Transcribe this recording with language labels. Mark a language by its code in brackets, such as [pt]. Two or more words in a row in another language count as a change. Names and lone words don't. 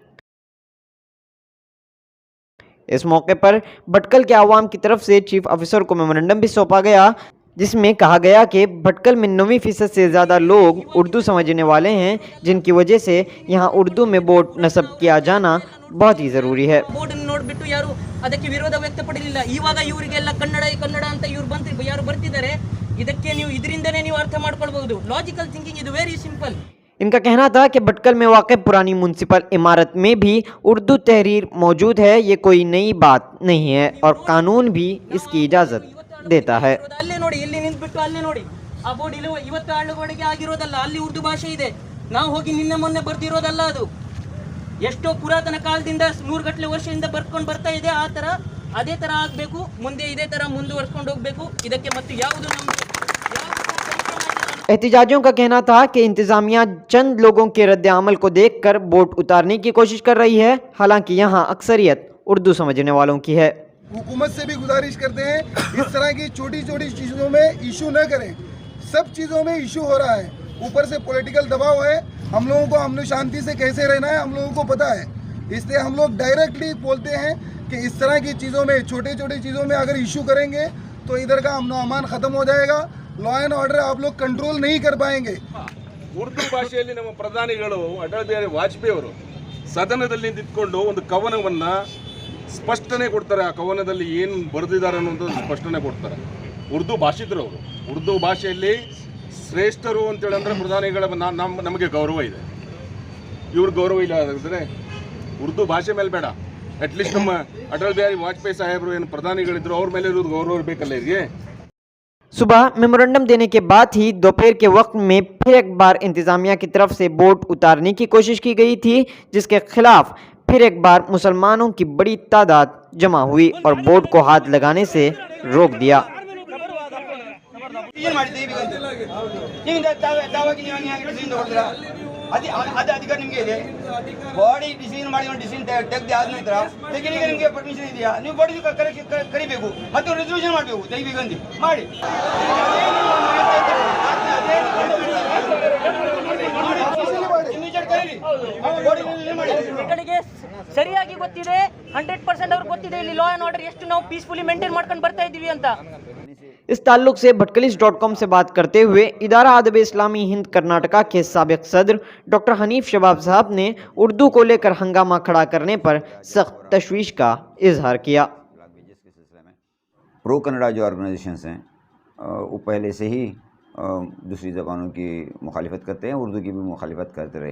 [ur] اس موقع پر بھٹکل کے عوام کی طرف سے چیف آفیسر کو میمورنڈم بھی سونپا گیا، جس میں کہا گیا کہ بھٹکل میں 90% سے زیادہ لوگ اردو سمجھنے والے ہیں، جن کی وجہ سے یہاں اردو میں بورڈ نصب کیا جانا بہت ہی ضروری ہے. [kn] ಬೋರ್ಡ್ ನೋಡ್ಬಿಟ್ಟು ಯಾರು ಅದಕ್ಕೆ ವಿರೋಧ ವ್ಯಕ್ತಪಡಲಿಲ್ಲ. ಇವಾಗ ಇವರಿಗೆಲ್ಲ ಕನ್ನಡ ಕನ್ನಡ ಅಂತ ಇವರು ಯಾರು ಬರ್ತಿದ್ದಾರೆ, ಇದಕ್ಕೆ ನೀವು ಇದರಿಂದನೇ ನೀವು ಅರ್ಥ ಮಾಡ್ಕೊಳ್ಬಹುದು. [en] logical thinking ಇದು very simple. [ur] ان کا کہنا تھا کہ بھٹکل میں واقع پرانی میونسپل عمارت میں بھی اردو تحریر موجود ہے، یہ کوئی نئی بات نہیں ہے اور قانون بھی اس کی اجازت دیتا ہے. [kn] ಅಲ್ಲೇ ನೋಡಿ, ಇಲ್ಲಿ ನಿಂತ್ಬಿಟ್ಟು ಅಲ್ಲೇ ನೋಡಿ, ಆ ಬೋರ್ಡ್ ಇಲ್ಲಿ ಇವತ್ತು ಅಳವಡಿಕೆ ಆಗಿರೋದಲ್ಲ, ಅಲ್ಲಿ ಉರ್ದು ಭಾಷೆ ಇದೆ. ನಾವು ಹೋಗಿ ನಿನ್ನೆ ಮೊನ್ನೆ ಬರ್ದಿರೋದಲ್ಲ, ಅದು ಎಷ್ಟೋ ಪುರಾತನ ಕಾಲದಿಂದ 100 ಗಟ್ಟಲೆ ವರ್ಷದಿಂದ ಬರ್ಕೊಂಡು ಬರ್ತಾ ಇದೆ. ಆ ಥರ ಅದೇ ಥರ ಆಗಬೇಕು, ಮುಂದೆ ಇದೇ ಥರ ಮುಂದುವರ್ಸ್ಕೊಂಡು ಹೋಗಬೇಕು. ಇದಕ್ಕೆ ಮತ್ತು ಯಾವುದು ನಮಗೆ [ur] احتجاجیوں کا کہنا تھا کہ انتظامیہ چند لوگوں کے رد عمل کو دیکھ کر بورڈ اتارنے کی کوشش کر رہی ہے، حالانکہ یہاں اکثریت اردو سمجھنے والوں کی ہے. حکومت سے بھی گزارش کرتے ہیں اس طرح کی چھوٹی چھوٹی چیزوں میں ایشو نہ کریں. سب چیزوں میں ایشو ہو رہا ہے، اوپر سے پولیٹیکل دباؤ ہے. ہم لوگوں کو امن شانتی سے کیسے رہنا ہے ہم لوگوں کو پتہ ہے، اس لیے ہم لوگ ڈائریکٹلی بولتے ہیں کہ اس طرح کی چیزوں میں، چھوٹے چھوٹے چیزوں میں اگر ایشو کریں گے تو ادھر کا امن امان ختم ہو جائے گا, [en] law and order [ur] آپ لوگ کنٹرول نہیں کر پائیں گے. [kn] ಉರ್ದು ಭಾಷೆಯಲ್ಲಿ ನಮ್ಮ ಪ್ರಧಾನಿಗಳು ಅಟಲ್ ಬಿಹಾರಿ ವಾಜಪೇಯಿ ಅವರು ಸದನದಲ್ಲಿ ನಿಂತ್ಕೊಂಡು ಒಂದು ಕವನವನ್ನು ಸ್ಪಷ್ಟನೆ ಕೊಡ್ತಾರೆ. ಆ ಕವನದಲ್ಲಿ ಏನು ಬರೆದಿದ್ದಾರೆ ಅನ್ನೋದು ಸ್ಪಷ್ಟನೆ ಕೊಡ್ತಾರೆ. ಉರ್ದು ಭಾಷಿಕರು ಅವರು, ಉರ್ದು ಭಾಷೆಯಲ್ಲಿ ಶ್ರೇಷ್ಠರು ಅಂತೇಳಿ ಅಂದರೆ ಪ್ರಧಾನಿಗಳ ನಮಗೆ ಗೌರವ ಇದೆ. ಇವ್ರ ಗೌರವ ಇಲ್ಲ ಅಂದರೆ ಉರ್ದು ಭಾಷೆ ಮೇಲೆ ಬೇಡ, ಅಟ್ಲೀಸ್ಟ್ ನಮ್ಮ ಅಟಲ್ ಬಿಹಾರಿ ವಾಜಪೇಯಿ ಸಾಹೇಬರು ಏನು ಪ್ರಧಾನಿಗಳಿದ್ರು ಅವ್ರ ಮೇಲೆ ಇರೋದು ಗೌರವ ಇರಬೇಕಲ್ಲ ಇವರಿಗೆ. [ur] صبح میمورنڈم دینے کے بعد ہی دوپہر کے وقت میں پھر ایک بار انتظامیہ کی طرف سے بورڈ اتارنے کی کوشش کی گئی تھی، جس کے خلاف پھر ایک بار مسلمانوں کی بڑی تعداد جمع ہوئی اور بورڈ کو ہاتھ لگانے سے روک دیا. [kn] ಅಧಿಕಾರ ನಿಮಗೆ ಇದೆ. [en] body decision [kn] ಮಾಡಿ ಡಿಸಿಷನ್ ತೆಗೆದು ಆದ ನಂತರ ತೆಗಿಲಿಕ್ಕೆ ನಿಮಗೆ ಪರ್ಮಿಷನ್ ಇದೆಯಾ? ನೀವು ಬಾಡಿ ಕರಿಬೇಕು ಮತ್ತು ರೆಸಲ್ಯೂಷನ್ ಮಾಡಬೇಕು, ತೆಗಿಬೇಕಂದು ಮಾಡಿ. ಮಕ್ಕಳಿಗೆ ಸರಿಯಾಗಿ ಗೊತ್ತಿದೆ, 100% ಅವ್ರಿಗೆ ಗೊತ್ತಿದೆ ಇಲ್ಲಿ [en] law and order [kn] ಎಷ್ಟು ನಾವು [en] peacefully maintain [kn] ಮಾಡ್ಕೊಂಡು ಬರ್ತಾ ಇದ್ದೀವಿ ಅಂತ. [ur] اس تعلق سے بھٹکلیس.com سے بات کرتے ہوئے ادارہ ادب اسلامی ہند کرناٹکا کے سابق صدر ڈاکٹر حنیف شباب صاحب نے اردو کو لے کر ہنگامہ کھڑا کرنے پر سخت تشویش کا اظہار کیا. پرو کنڑا جو آرگنائزیشنز ہیں وہ پہلے سے ہی دوسری زبانوں کی مخالفت کرتے ہیں، اردو کی بھی مخالفت کرتے رہے.